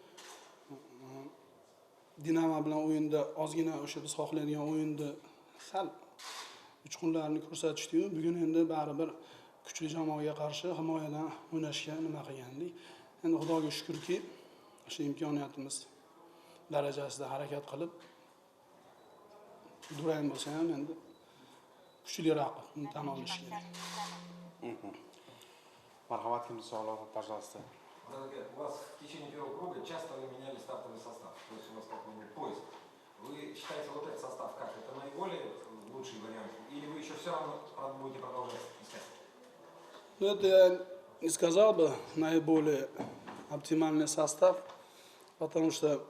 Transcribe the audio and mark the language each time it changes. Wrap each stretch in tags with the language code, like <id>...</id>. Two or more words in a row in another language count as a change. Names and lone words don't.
<uz>Dinamo bilan o'yinda ozgina o'sha biz xohlaydigan o'yinda sal uchqunlarni ko'rsatishdi-yu, bugun endi baribir kuchli jamoaga qarshi himoyadan o'ynashga nima qilgandik. Endi Xudoga shukrki, o'sha imkoniyatimiz darajasida harakat qilib durang bo'lsa ham endi kuchli raqib tan olish kerak. Marhamat, kimni savol,</uz> <ru>пожалуйста. У вас в течение первого круга часто вы меняли стартовый состав, то есть у вас как бы поиск. Вы считаете вот этот состав как? Это наиболее лучший вариант? Или вы еще все равно будете продолжать искать? Ну, это я не сказал бы наиболее оптимальный состав, потому что</ru>